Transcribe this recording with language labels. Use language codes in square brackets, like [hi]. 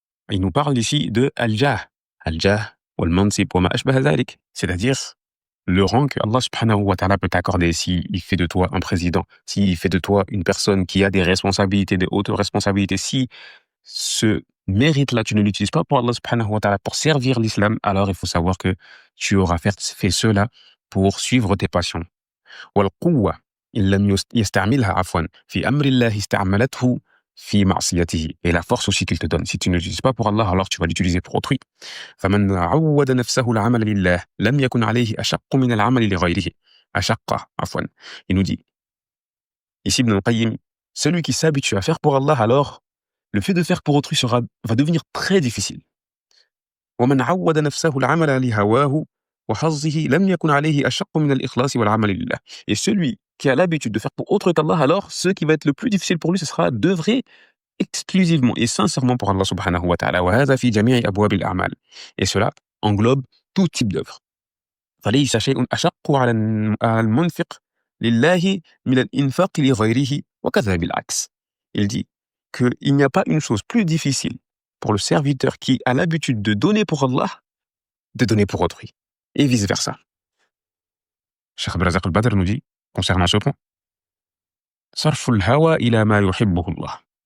[fr] Il nous parle ici de [ar] al-jah, al-jah wal-mansib wa ma ashbaha dhalik, [fr] c'est-à-dire le rang que Allah subhanahu wa ta'ala peut t'accorder s'il fait de toi un président, s'il fait de toi une personne qui a des responsabilités, des hautes responsabilités, si ce mérite-là, tu ne l'utilises pas pour Allah subhanahu wa ta'ala, pour servir l'islam, alors il faut savoir que tu auras fait cela pour suivre tes passions. [ar] والقوة إن لم يستعملها عفوا في أمر الله استعملته في معصيته. [fr] Et la force aussi qu'il te donne, si tu ne l'utilises pas pour Allah, alors tu vas l'utiliser pour autrui. [ar] فمن عود نفسه العمل لله لم يكن عليه أشق من العمل لغيره. أشق عفوا. [fr] Il nous dit ici Ibn al-Qayyim, celui qui s'habitue à faire pour Allah, alors le fait de faire pour autrui va devenir très difficile. [ar] ومن عود نفسه العمل لهواه وحظه لم يكن عليه أشق من الإخلاص والعمل لله. [fr] Et celui qui a l'habitude de faire pour autre qu'Allah, alors ce qui va être le plus difficile pour lui, ce sera d'œuvrer exclusivement et sincèrement pour Allah subhanahu wa ta'ala. [ar] وهذا في جميع أبواب الأعمال. [fr] Et cela englobe tout type d'œuvre. [ar] فليس شيء أشق على المنفق لله من الإنفاق لغيره وكذا بالعكس. [fr] Il dit qu'il n'y a pas une chose plus difficile pour le serviteur qui a l'habitude de donner pour Allah, de donner pour autrui, et vice-versa. Cheikh Abdelrazak al-Badr nous dit, concernant ce point, [ar] صرف الهوى إلى ما يحبه الله.